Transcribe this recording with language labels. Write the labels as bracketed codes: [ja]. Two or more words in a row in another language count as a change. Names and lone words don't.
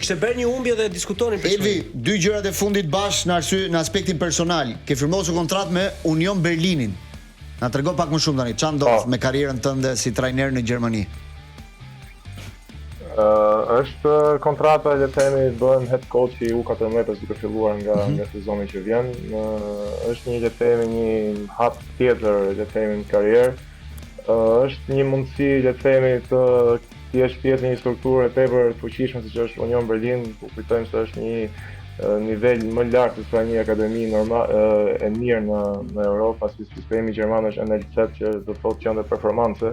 [sq] Të kishte bërë një humbje dhe diskutonin pritshmëri. Elvi, dy gjërat e fundit bash në aspektin personal. Ke firmosur kontratë me Union Berlinin. Na trego pak më shumë tani, ç'a ndodh me karrierën tënde si trajner në Gjermani? Është kontrata, le të themi, bën [en] head coach [sq] i U14 duke filluar nga sezoni që vjen. Është një, le të themi, një hap tjetër, le të themi, në karrierë. Është një mundësi, le të themi, të jesh pjesë në një strukturë e tepër të fuqishme siç është Union Berlin, ku kujtojmë se është një nivel më lartë se një akademi normal e mirë në Europë, pasi sistemi gjerman është NLZ që do të thotë qendër performance.